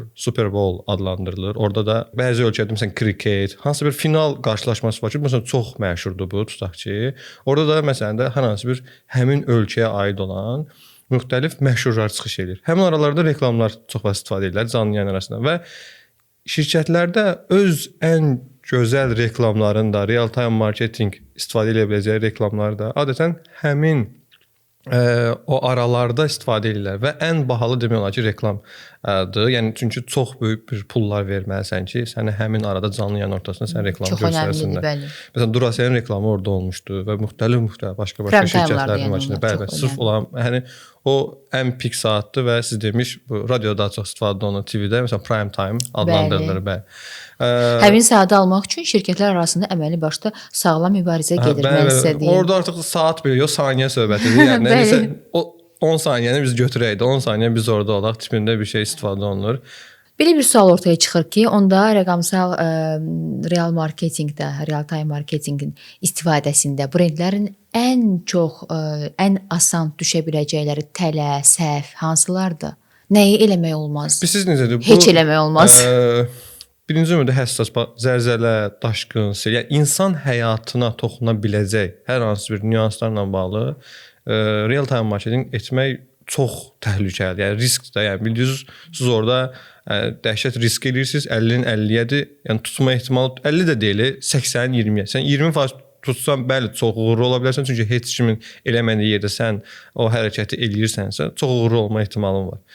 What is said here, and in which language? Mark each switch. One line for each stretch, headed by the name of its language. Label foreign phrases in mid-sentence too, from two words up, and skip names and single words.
Azerbaijani: Super Bowl adlandırılır. Orada da bəzi ölkədə məsələn kriket, hansı bir final qarşılaşması var ki, məsələn çox məşhurdur bu, tutaq ki. Orada da məsələn də hər hansı bir həmin ölkəyə aid olan müxtəlif məşhurlar çıxış edir. Həmin aralarda reklamlar çox vaxt istifadə edirlər canlı yayın arasında və şirkətlərdə öz ən gözəl reklamların da,
English: real time marketing
Azerbaijani: istifadə edə biləcəyi reklamlar da adətən həmin o aralarda istifadə edirlər və ən bahalı demək olar ki, reklamdır. Yəni çünki çox böyük bir pullar verməlisən ki, səni həmin arada canlı yayın ortasında sən reklamı göstərsinlər. Bəli. Məsələn, Duracellin reklamı orada olmuşdu və müxtəlif başqa şirkətlərin var içində. Bəli, sırf olan, yəni o ən pik saatdır və siz demiş, bu radioda daha çox istifadə olunur, TV-də məsələn
English: prime time
Azerbaijani: adlandırılır, bəli. Həmin saatı almaq üçün şirkətlər arasında əməli başda sağlam mübarizə gedir, mən sizə deyim. Orada artıq saat belə yox, saniyə söhbətidir. Yəni nəsə o 10 saniyəni biz götürək də, 10 saniyə biz orada olaq tipində bir şey istifadə olunur. Belə bir sual ortaya çıxır ki, onda rəqəmsal real marketinqdə,
English: real time
Azerbaijani: marketinqin istifadəsində brendlərin ən çox, ən asan düşə biləcəkləri tələ, səhv hansılardır? Nəyi eləmək olmaz? Siz necədir? Heç eləmək olmaz. Birinci növbədə həssas, zəlzələ, daşqın, sel, yəni insan həyatına toxuna biləcək hər hansı bir nüanslarla bağlı
English: real time marketing
Azerbaijani: etmək çox təhlükəlidir. Yəni risk də, yəni bildiyiniz siz orada dəhşət risk edirsiniz, 50-nin 50-yədir. Yəni tutma ehtimalı 50 də deyil, 80-nin 20-yə. Sən 20% tutsan bəli çox uğurlu ola bilərsən, çünki heç kimin eləmədiyi yerdə sən o hərəkəti eləyirsənsə, çox uğurlu olma ehtimalın var.